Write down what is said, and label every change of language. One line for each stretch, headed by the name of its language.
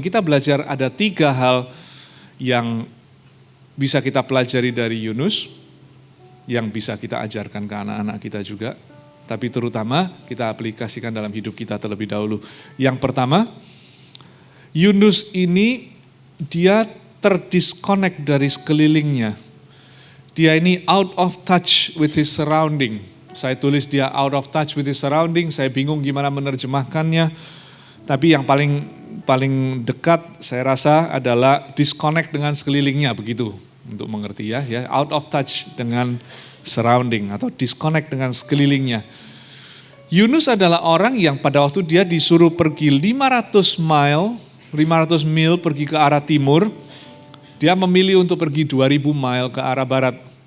Indonesian: Kita belajar ada 3 hal yang bisa kita pelajari dari Yunus, yang bisa kita ajarkan ke anak-anak kita juga, tapi terutama kita aplikasikan dalam hidup kita terlebih dahulu. Yang pertama, Yunus ini dia terdisconnect dari sekelilingnya. Dia ini
English: out of touch with his surrounding.
Indonesian: Saya tulis dia
English: out of touch with his surrounding,
Indonesian: saya bingung gimana menerjemahkannya. Tapi yang paling dekat saya rasa adalah disconnect dengan sekelilingnya, begitu untuk mengerti ya,
English: out of touch
Indonesian: dengan surrounding atau disconnect dengan sekelilingnya. Yunus adalah orang yang pada waktu dia disuruh pergi 500 mil pergi ke arah timur, dia memilih untuk pergi 2000 mil ke arah barat.